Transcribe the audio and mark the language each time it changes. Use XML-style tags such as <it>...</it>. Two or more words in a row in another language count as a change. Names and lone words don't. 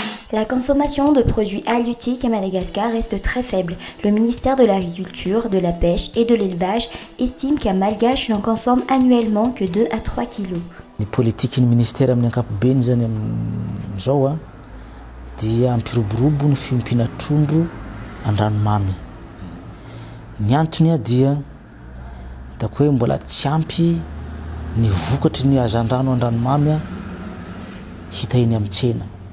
<fr>La consommation de produits halieutiques à Madagascar reste très faible. Le ministère de l'Agriculture, de la Pêche et de l'Élevage estime qu'un Malgache n'en consomme annuellement que 2 à 3 kilos.</fr> <mg>Ny politikin'ny ministère amin'ny ankapobeny zany amin'izao a dia ampiroborobo ny fiompiana trondro an-dranomamy. Ny antony a dia hitako hoe mbola tsy ampy ny vokatry ny hazan-drano an-dranomamy hita eny amin'ny tsena.</mg>